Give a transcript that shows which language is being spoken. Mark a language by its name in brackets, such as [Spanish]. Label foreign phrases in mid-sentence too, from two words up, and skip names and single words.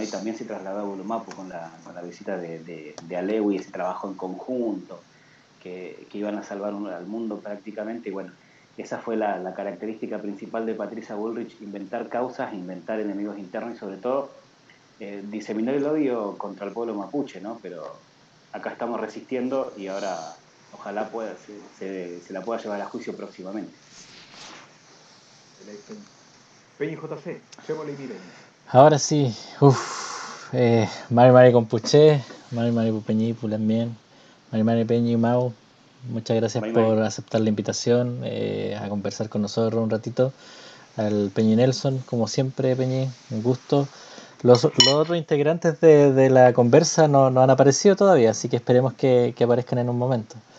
[Spanish] Y también se trasladó a Bulumapu con la visita de Alewi y ese trabajo en conjunto, que iban a salvar al mundo prácticamente, y bueno, esa fue la característica principal de Patricia Bullrich, inventar causas, inventar enemigos internos y sobre todo diseminar el odio contra el pueblo mapuche, ¿no? Pero acá estamos resistiendo y ahora ojalá se la pueda llevar a juicio próximamente. Peña y JC, echémosle y miren. Ahora sí, [Mapuche] Mari Mari Compuché, Mari Mari Pupeñí también, Mari Mari Peñi y Mau, [Spanish] muchas gracias Mari, por Mari. aceptar la invitación a conversar con nosotros un ratito. Al Peñi Nelson, como siempre, Peñi, un gusto. Los otros integrantes de la conversa no han aparecido todavía, así que esperemos que aparezcan en un momento.